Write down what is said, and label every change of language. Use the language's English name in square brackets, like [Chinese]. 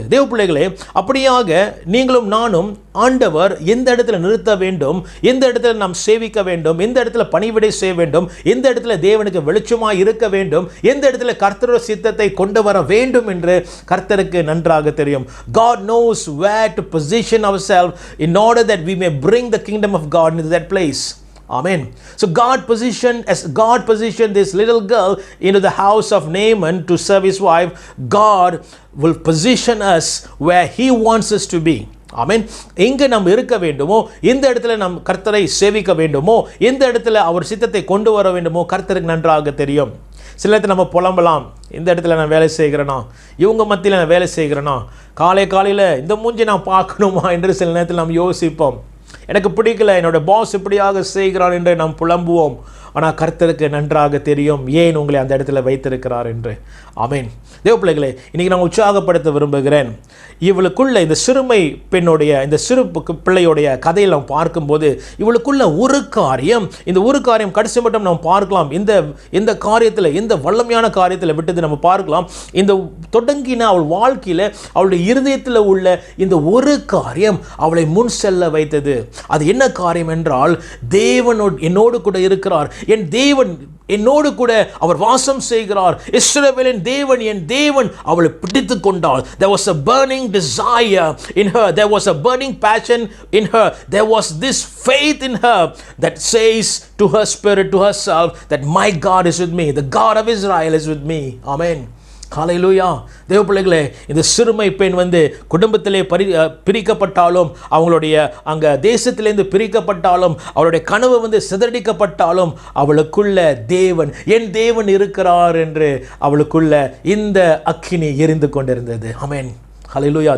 [Tamil] தேவ பிள்ளைகளே, அப்படியாக நீங்களும் நானும் ஆண்டவர் எந்த இடத்துல நிறுத்த வேண்டும், எந்த இடத்துல நாம் சேவிக்க வேண்டும், எந்த இடத்துல பணிவிடை செய்ய வேண்டும், எந்த இடத்துல தேவனுக்கு வெளிச்சமாக இருக்க வேண்டும், எந்த இடத்துல கர்த்தருடைய சித்தத்தை கொண்டு வர வேண்டும் என்று கர்த்தருக்கு நன்றாக தெரியும். [English] God knows where to position ourselves in order that we may bring the kingdom of God into that place. Amen. So God positioned this little girl into the house of Naaman to serve his wife. God will position us where he wants us to be. [Tamil] ஆமென். எங்கே நாம் இருக்க வேண்டுமோ, எந்த இடத்துல நாம் கர்த்தரை சேவிக்க வேண்டுமோ, எந்த இடத்துல அவர் சித்தத்தை கொண்டு வர வேண்டுமோ கர்த்தருக்கு நன்றாக தெரியும். சில இடத்துல நம்ம புலம்பலாம், இந்த இடத்துல நான் வேலை செய்கிறேனா, இவங்க மத்தியில் நான் வேலை செய்கிறேனா, காலையில் இந்த மூஞ்சி நான் பார்க்கணுமா என்று சில நேரத்தில் நாம் யோசிப்போம். எனக்கு பிடிக்கல, என்னோட பாஸ் இப்படியாக செய்கிறான் என்று நாம் புலம்புவோம். ஆனால் கர்த்தருக்கு நன்றாக தெரியும் ஏன் உங்களை அந்த இடத்துல வைத்திருக்கிறார் என்று. ஆமென். தேவ பிள்ளைகளே, இன்றைக்கி நான் உற்சாகப்படுத்த விரும்புகிறேன். இவளுக்குள்ள இந்த சிறுமை பெண்ணுடைய, இந்த சிறு பிள்ளையுடைய கதையில் நாம் பார்க்கும்போது இவளுக்குள்ள ஒரு காரியம், இந்த ஒரு காரியம் கடைசி மட்டும் நாம் பார்க்கலாம். இந்த காரியத்தில், இந்த வல்லமையான காரியத்தில் விட்டது நம்ம பார்க்கலாம். இந்த தொடங்கின அவள் வாழ்க்கையில் அவளுடைய இருதயத்தில் உள்ள இந்த ஒரு காரியம் அவளை முன் செல்ல வைத்தது. அது என்ன காரியம் என்றால், தேவனோடு என்னோடு கூட இருக்கிறார், என் தேவன் என்னோடு கூட அவர் வாசம் செய்கிறார், இஸ்ரவேலின் தேவன் என் தேவன் அவளை பிடித்து கொண்டாள். [English] There was a burning desire in her, there was a burning passion in her, there was this faith in her that says to her spirit, to herself, that my God is with me, the God of Israel is with me. [Tamil] Amen. ஹல்லேலூயா. தேவ பிள்ளைகளே, இந்த சிறுமை பெண் குடும்பத்திலே பிரிக்கப்பட்டாலும், அவங்களுடைய அங்கே தேசத்திலேருந்து பிரிக்கப்பட்டாலும், அவளுடைய கனவு சிதறடிக்கப்பட்டாலும், அவளுக்குள்ள தேவன், என் தேவன் இருக்கிறார் என்று அவளுக்குள்ள இந்த அக்கினி எரிந்து கொண்டிருந்தது. ஆமென். ஹல்லேலூயா.